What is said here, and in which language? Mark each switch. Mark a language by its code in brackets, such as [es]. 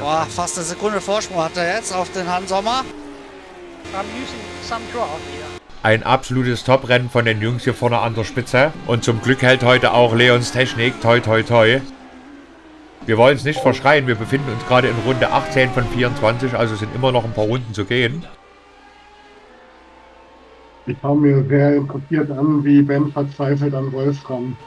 [de] Boah, fast eine Sekunde Vorsprung hat er jetzt auf den Hans Sommer. [en] I'm using some draft here. [de] Ein absolutes Top-Rennen von den Jungs hier vorne an der Spitze. Und zum Glück hält heute auch Leons Technik. Toi, toi, toi. Wir wollen es nicht verschreien. Wir befinden uns gerade in Runde 18 von 24. Also sind immer noch ein paar Runden zu gehen. Ich schaue mir sehr interessiert an, wie Ben verzweifelt an Wolfram.